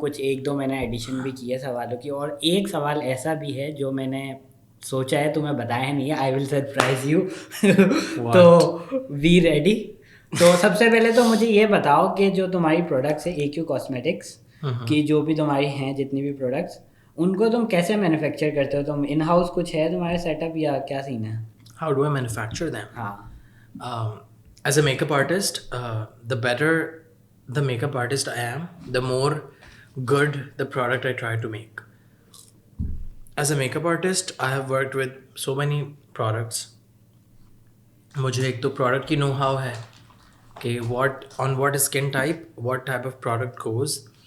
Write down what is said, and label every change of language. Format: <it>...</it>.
<ur>کچھ ایک دو میں نے ایڈیشن بھی کی ہے سوالوں کی، اور ایک سوال ایسا بھی ہے جو میں نے سوچا ہے تمہیں بتایا نہیں ہے.</ur> <en>I will surprise you.</en> <ur>تو وی ریڈی. تو سب سے پہلے تو مجھے یہ بتاؤ کہ جو تمہاری پروڈکٹس ہے اے کیو کاسمیٹکس کی، جو بھی تمہاری ہیں جتنی بھی پروڈکٹس، ان کو تم کیسے مینوفیکچر کرتے ہو؟ تم ان ہاؤس کچھ ہے تمہارے سیٹ اپ یا کیا سین ہے؟</ur> <en>How do I manufacture them?</en> <ur>ہاں.</ur> <en>As a makeup artist, the better the makeup artist I am, the more good the product I try to make. As a makeup artist, I have worked with so many products.</en> <ur>مجھے ایک تو product کی know how ہے کہ</ur> <en>what skin type, what type of product goes.</en>